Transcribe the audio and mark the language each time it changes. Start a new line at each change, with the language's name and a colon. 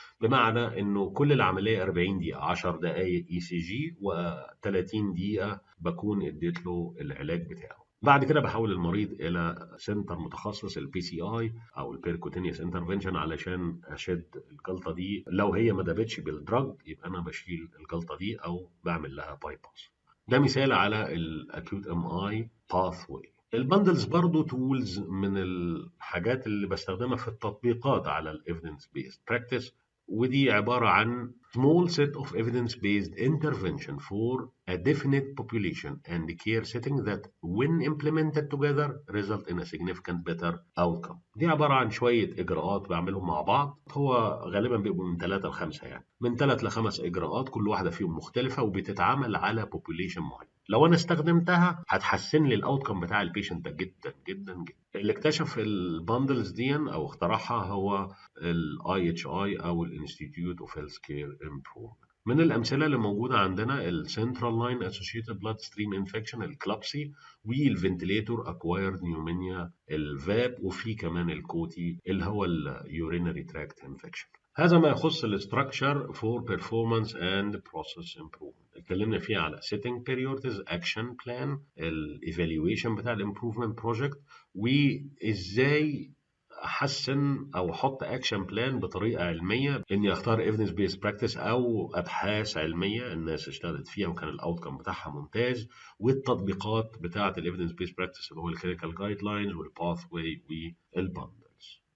Arabic: بمعنى انه كل العمليه 40 دقيقه، 10 دقائق اي سي جي و30 دقيقه بكون اديت له العلاج بتاعه. بعد كده بحول المريض الى سنتر متخصص البي سي اي او البيركوتينيوس انترفنشن علشان اشد الجلطه دي. لو هي ما دابتش بالدراج يبقى انا بشيل الجلطه دي او بعمل لها باي باس. ده مثال على الاكيوت ام اي باث واي. البندلز برضو تولز من الحاجات اللي بستخدمها في التطبيقات على الايفيدنس بيست براكتس، ودي عبارة عن
English: small set of evidence-based intervention for a definite population and care setting that when implemented together result in a significant better outcome.
Arabic: دي عبارة عن شوية إجراءات بعملهم مع بعض، هو غالبا بيبقوا من 3 ل 5، يعني من 3 ل 5 إجراءات، كل واحدة فيهم مختلفة وبتتعامل على population معين. لو أنا استخدمتها هتحسن لي الأوتكم بتاع البيشنت ده جدا جدا جدا. اللي اكتشف الباندلز دي أو اخترعها هو ال IHI أو ال Institute of Healthcare Improvement. من الأمثلة اللي موجودة عندنا ال Central Line Associated Bloodstream Infection الكلابسي، والفنتليتور Acquired Pneumonia الفاب، وفي كمان الكوتي اللي هو ال Urinary Tract Infection. هذا ما يخص
English: الاستراكشر for performance and process improvement.
Arabic: اتكلمنا فيه على
English: setting priorities, action plan,
Arabic: ال evaluation بتاع ال improvement project، وازاي احسن او احط اكشن بلان بطريقه علميه، اني اختار ايفيدنس بيس براكتس او ابحاث علميه الناس اشتغلت فيها وكان الاوتكم بتاعها ممتاز، والتطبيقات بتاعه الايفيدنس بيس براكتس اللي هو الكلينيكال جايد لاينز والباث واي والباندلز.